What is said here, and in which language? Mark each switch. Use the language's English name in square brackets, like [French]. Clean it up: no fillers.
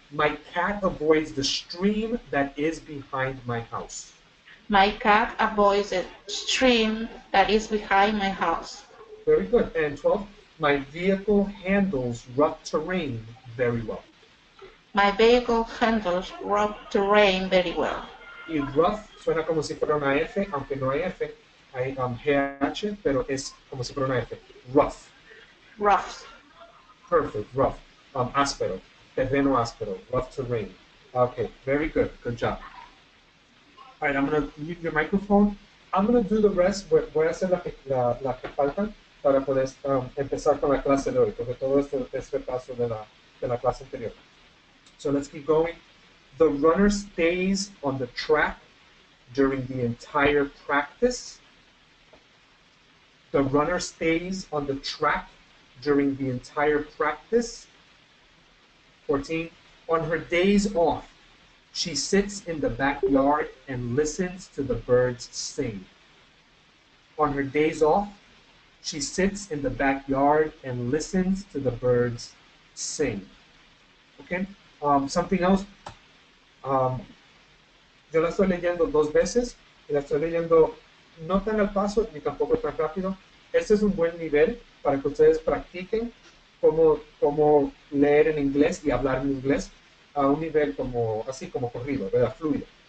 [English] My cat avoids the stream that is behind my house. My cat avoids the stream that is behind my house. Very good. And 12. My vehicle handles rough terrain very well. My vehicle handles rough terrain very well. [Spanish] Y rough suena como si fuera una F, aunque no hay F, hay GH, pero es como si fuera una F. [English] Rough. Rough. Perfect. Rough. [Spanish] Áspero. Terreno áspero. [English] Rough terrain. Okay. Very good. Good job. All right. I'm going to mute your microphone. I'm going to do the rest. [Spanish] Voy a hacer la que faltan para poder empezar con la clase de hoy, porque todo esto es repaso de la clase anterior. [English] So let's keep going. The runner stays on the track during the entire practice. The runner stays on the track during the entire practice. 14. On her days off, she sits in the backyard and listens to the birds sing. On her days off, she sits in the backyard and listens to the birds sing. Okay? Something else. [Spanish] Yo la estoy leyendo 2 veces y la estoy leyendo no tan al paso ni tampoco tan rápido. Este es un buen nivel para que ustedes practiquen cómo leer en inglés y hablar en inglés a un nivel como así como corrido, ¿verdad? Fluido.